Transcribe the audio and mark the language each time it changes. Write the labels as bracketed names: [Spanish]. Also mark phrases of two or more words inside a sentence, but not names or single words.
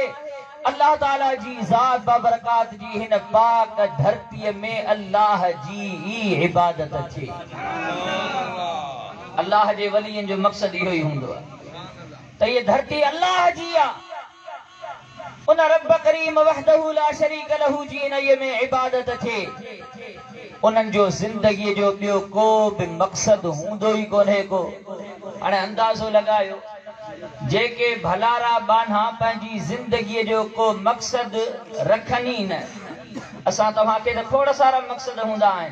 [Sindhi] अल्लाह ताला जी ज़ात बाबरकात जी हिन पाक धरतीअ में अल्लाह जी ई इबादत थिए। अल्लाह जे वलियनि जो मक़सद इहो ई हूंदो आहे त हीअ धरती अल्लाह जी आहे। उन रब करीम [Arabic] وحده لا شريك له [Sindhi] जी इन्हीअ में इबादत थिए। उन्हनि जो ज़िंदगीअ जो ॿियो को बि मक़सद हूंदो ई कोन्हे को। हाणे अंदाज़ो लॻायो, जेके भलारा बान्हा पंहिंजी ज़िंदगीअ जो को मक़सद रखनि ई न। असां तव्हांखे त खोड़ सारा मक़सद हूंदा आहिनि।